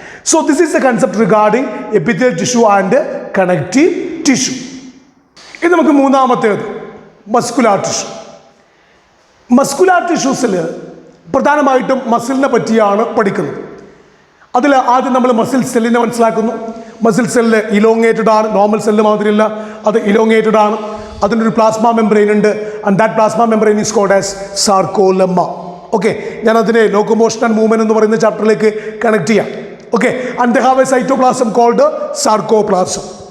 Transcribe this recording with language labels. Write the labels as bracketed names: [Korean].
[English] So this is the concept regarding epithelial tissue and connective tissue. [Malayalam] ഇനി നമുക്ക് മൂന്നാമത്തേത് muscular tissue. Muscular ടിഷ്യൂസിൽ പ്രധാനമായിട്ടും മസിലിനെ പറ്റിയാണ് പഠിക്കുന്നത്. അതിൽ ആദ്യം നമ്മൾ മസിൽ സെല്ലിനെ മനസ്സിലാക്കുന്നു. മസിൽ സെല്ല് ഇലോങ്ങേറ്റഡ് ആണ്, നോർമൽ സെല്ല് മാതിരിയല്ല, അത് ഇലോങ്ങേറ്റഡ് ആണ്. അതിനൊരു പ്ലാസ്മ മെംബ്രെയിൻ ഉണ്ട്, [English] And that plasma membrane is called as sarcolemma. [Malayalam] Okay, ഞാൻ അതിനെ ലോക്കോമോഷൻ ആൻഡ് മൂവ്മെന്റ് എന്ന് പറയുന്ന ചാപ്റ്ററിലേക്ക് കണക്ട് ചെയ്യാം. [English] Okay, and they have a cytoplasm called sarcoplasm.